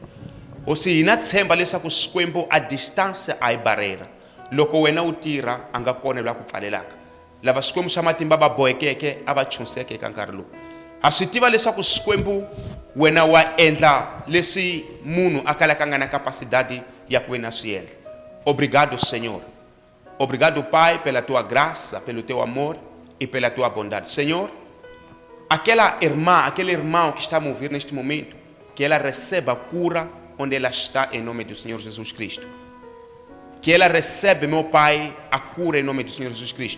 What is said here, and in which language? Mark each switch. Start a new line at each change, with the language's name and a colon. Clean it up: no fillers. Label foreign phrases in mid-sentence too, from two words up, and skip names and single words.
Tsonga: Hosi hina tshemba leswaku Xikwembu a distance a hi barriera. Loko wena u tirha a nga kona la ku pfalelaka. Lava Xikwembu xa matimba va bohekeke a va chuseke eka nkarhi lowu. Ha swi tiva leswaku Xikwembu wena wa endla leswi munhu a kalaka nga na capacidade ya ku wena swi endla.
Portuguese: Obrigado, Senhor. Obrigado, Pai, pela tua graça, pelo teu amor e pela tua bondade. Senhor, aquele irmão que está a me ouvir neste momento, que ela receba a cura onde ela está, em nome do Senhor Jesus Cristo. Que ela receba, meu Pai, a cura em nome do Senhor Jesus Cristo.